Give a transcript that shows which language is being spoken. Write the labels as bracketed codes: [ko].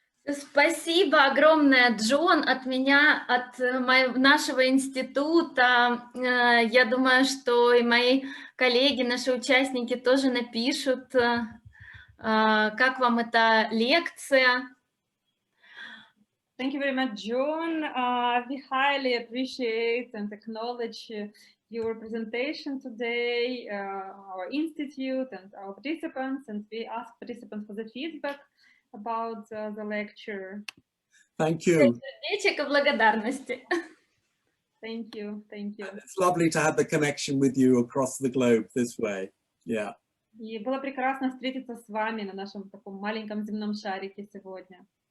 [ru] Спасибо огромное, Джон, от меня, от нашего института. Я думаю, что и мои коллеги, наши участники тоже напишут, как вам эта лекция. [en] Thank you very much, John. We highly appreciate and acknowledge your presentation today, our institute and our participants, and we ask participants for the feedback about the lecture. Thank you. [ru] Сердечек и благодарности. [en] Thank you. Thank you. And it's lovely to have the connection with you across the globe this way. Yeah. [ru] И было прекрасно встретиться с вами на нашем таком маленьком земном шарике сегодня.